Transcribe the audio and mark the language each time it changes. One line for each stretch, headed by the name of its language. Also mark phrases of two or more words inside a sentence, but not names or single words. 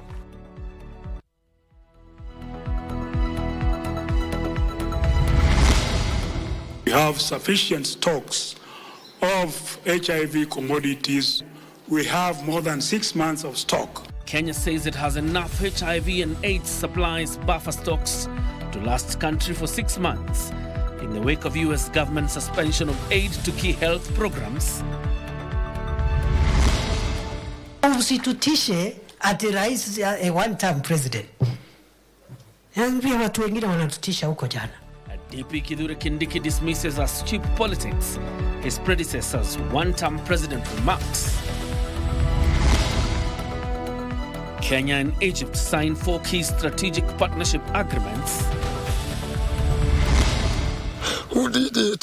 English: We have sufficient stocks of HIV commodities. We have more than 6 months of stock. Kenya says it has enough HIV and AIDS supplies buffer stocks to last country for 6 months in the wake of US government suspension of aid to key health programs.
Swahili: Usitutishe ati rais a
English: one-term president.
Swahili: Pia watu wengine wanatutisha huko jana.
English: DP Kithure Kindiki dismisses as cheap politics his predecessor's one-term president remarks. Kenya and Egypt signed 4 key strategic partnership agreements. Who did it?